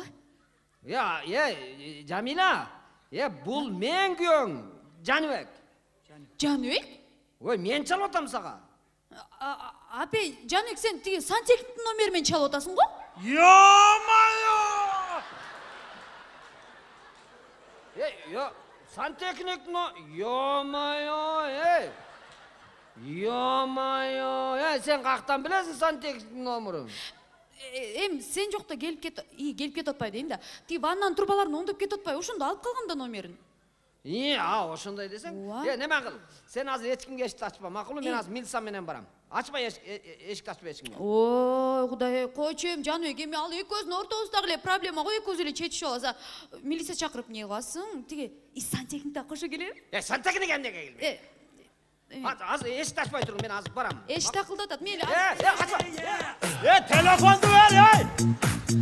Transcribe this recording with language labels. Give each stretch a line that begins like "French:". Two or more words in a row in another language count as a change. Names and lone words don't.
Kyrgyz: Я, Жамила. Бул мен күйөөң, Жаныбек. Жаныбек? Ой, мен чалып атам сага. Апе, Жаныбек, сен тиги сантехниктин номеринен чалып атасың го? Yo-mayo! Сантехник, yo-mayo, Yo-mayo, sen каяктан билесиң сантехниктин номерин? Сен жокто келип кетип атпайбы дейм да. Тиги ваннанын трубаларын оңдоп кетип атпайбы, ошондо алып калгам да номерин. Ошондой десең. Ооба. Неме кыл? Сен азыр эч кимге эшикти ачпа, макулбу? Мен азыр милиция менен барам. Ачпа эшикти ачпа эч кимге. Ой, Кудай, койчу эми Жаныбек, эми ал экөөбүздүн ортобуздагы эле проблема го, экөөбүз эле чечишип алабыз. Милиция чакырып эмне кыласың? Тиги сантехник да кошо келеби? Сантехник эмнеге келбейт? Азыр эшикти ачпай туруң, мен азыр барам. Эшик такылдап атат. Мен Качпа.
Turkish: Telefondu ver ey!